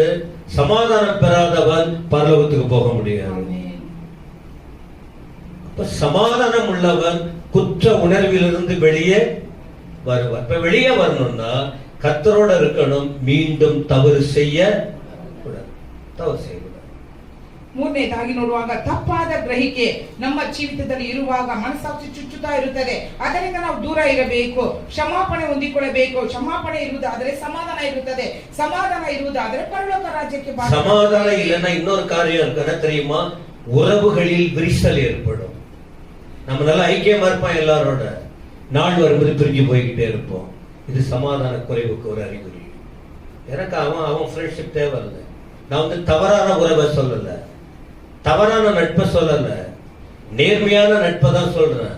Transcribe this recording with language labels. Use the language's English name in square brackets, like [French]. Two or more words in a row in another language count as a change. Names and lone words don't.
[Tamil] சமாதானம் பெறாதவன் பரலோகத்துக்கு போக முடியாது. அப்ப சமாதானம் உள்ளவன் குற்ற உணர்விலிருந்து வெளியே வருவார். இப்ப வெளியே வரணும்னா கர்த்தரோட இருக்கணும். மீண்டும் தவறு செய்ய கூடாது. தவறு செய்யக்கூடாது. [Kannada] ಮೂರನೇದಾಗಿ ನೋಡುವಾಗ ತಪ್ಪಾದ ಗ್ರಹಿಕೆ ನಮ್ಮ ಜೀವಿತದಲ್ಲಿ ಇರುವಾಗ ಮನಸ್ಸಾಕ್ಷಿ ಚುಚ್ಚುತ್ತಾ ಇರುತ್ತದೆ. ಅದರಿಂದ ನಾವು ದೂರ ಇರಬೇಕು. ಕ್ಷಮಾಪಣೆ ಹೊಂದಿಕೊಳ್ಳಬೇಕು. ಕ್ಷಮಾಪಣೆ ಇರುವುದಾದರೆ ಸಮಾಧಾನ ಇರುತ್ತದೆ. ಸಮಾಧಾನ ಇರುವುದಾದರೆ ಪರಲೋಕ ರಾಜ್ಯಕ್ಕೆ [Tamil] சமாதானம் இல்லைன்னா இன்னொரு காரியம் இருக்கு. என்ன தெரியுமா? உறவுகளில் விரிசல் ஏற்படும். நம்ம நல்லா ஐக்கியமா இருப்போம் எல்லாரோட, நாள் வரும்போது பிரிஞ்சு போய்கிட்டே இருப்போம். இது சமாதான குறைவுக்கு ஒரு அறிகுறி. எனக்கு அவன் ஃப்ரெண்ட்ஷிப் தேவையில்லை. நான் தவறான உறவை சொல்லல, தவறான நட்பை சொல்லல, நேர்மையான நட்பை தான் சொல்றேன்.